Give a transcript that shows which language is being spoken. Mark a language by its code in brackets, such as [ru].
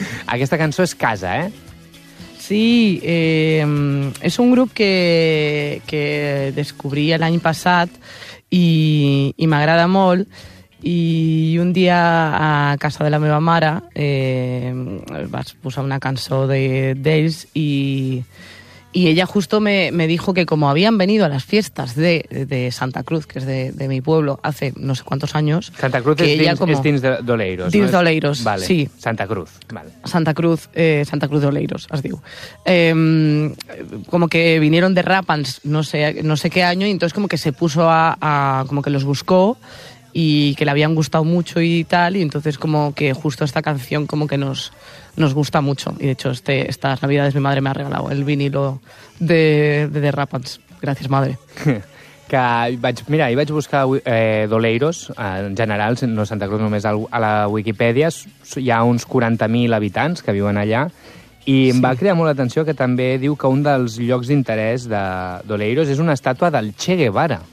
[ca] Aquesta cançó és casa, eh? Sí, és un grup que descobrí l'any passat i m'agrada molt. I un dia a casa de la meva mare vaig posar una cançó d'ells [es] y ella justo me dijo que como habían venido a las fiestas de Santa Cruz, que es de mi pueblo, hace no sé cuántos años... Santa Cruz que [ca] es, ella dins, como, es dins d'Oleiros, ¿no? Dins d'Oleiros, [es] vale. Sí. Santa Cruz, vale. [ca] Santa Cruz d'Oleiros, es diu. [es] Como que vinieron de Rapans no sé qué año, y entonces como que se puso a como que los buscó y que le habían gustado mucho y tal, y entonces como que justo esta canción como que nos gusta mucho, y de hecho estas navidades mi madre me ha regalado el vinilo de The Rapans. Gracias, madre. [ca] Que vaig buscar d'Oleiros, en general, no Santa Cruz, només a la Wikipedia, hi ha uns 40.000 habitants que viuen allà, i em va crear molt l'atenció que també diu que un dels llocs d'interès d'Oleiros és una estàtua del Che Guevara.